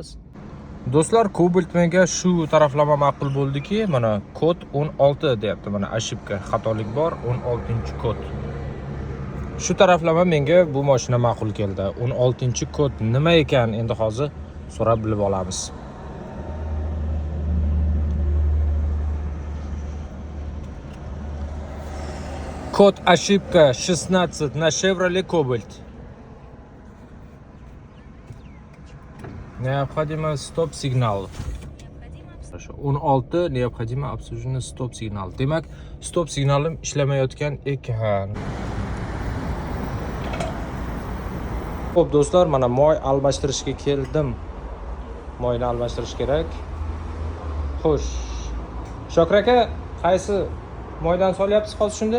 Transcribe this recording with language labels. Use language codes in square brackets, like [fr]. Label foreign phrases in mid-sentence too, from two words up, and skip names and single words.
[uz] Do'stlar, Cobalt menga shu taraflama ma'qul bo'ldiki, mana kod 16 deyapti. Mana ошибка, xatolik bor, 16-kod. Shu taraflama menga bu mashina ma'qul keldi. 16-kod nima ekan? Endi hozir so'rab bilib olamiz. [ru] Код ошибка 16 на Chevrolet Cobalt. Необходимо стоп-сигнал. 16 необходимо обслуживание стоп-сигнал. [uz] Demak, stop-signalim ishlamayotgan ekan. Xo'p do'stlar, mana moy almashtirishga keldim. Moyni almashtirish kerak. Xo'sh. Shokir aka, qaysi moydan solyapsiz hozir shunda?